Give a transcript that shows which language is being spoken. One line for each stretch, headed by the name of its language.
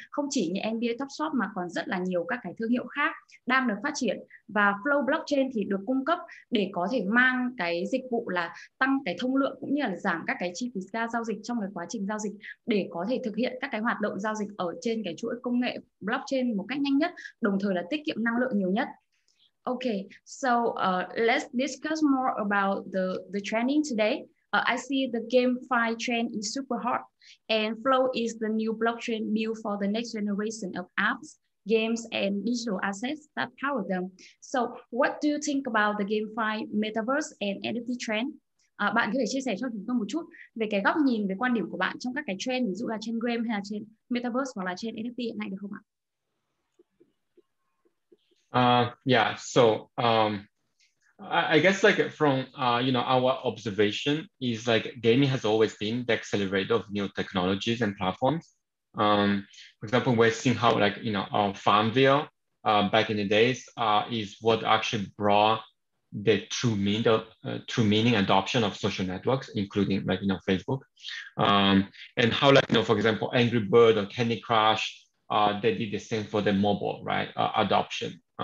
Vietnamese: Không chỉ như NBA Top Shop mà còn rất là nhiều các cái thương hiệu khác đang được phát triển, và Flow Blockchain thì được cung cấp để có thể mang cái dịch vụ là tăng cái thông lượng cũng như là giảm các cái chi phí giao dịch trong cái quá trình giao dịch, để có thể thực hiện các cái hoạt động giao dịch ở trên cái chuỗi công nghệ blockchain một cách nhanh nhất, đồng thời là tiết kiệm năng lượng nhiều nhất.
English: Okay, so let's discuss more about the trending today. I see the GameFi trend is super hot, and Flow is the new blockchain built for the next generation of apps, games, and digital assets that power them. So, what do you think about the GameFi, metaverse, and NFT trend?
Vietnamese: Bạn có thể chia sẻ cho chúng tôi một chút về cái góc nhìn, về quan điểm của bạn trong các cái trend, ví dụ là trên game hay là trên metaverse hoặc là trên NFT hiện nay được không ạ?
English: Yeah, so I guess like from our observation is like gaming has always been the accelerator of new technologies and platforms. For example, we're seeing how like PHauNG VญีN back in the days is what actually brought the true meaning adoption of social networks, including like Facebook, and how like for example Angry Bird or Candy Crush, they did the same for the mobile adoption.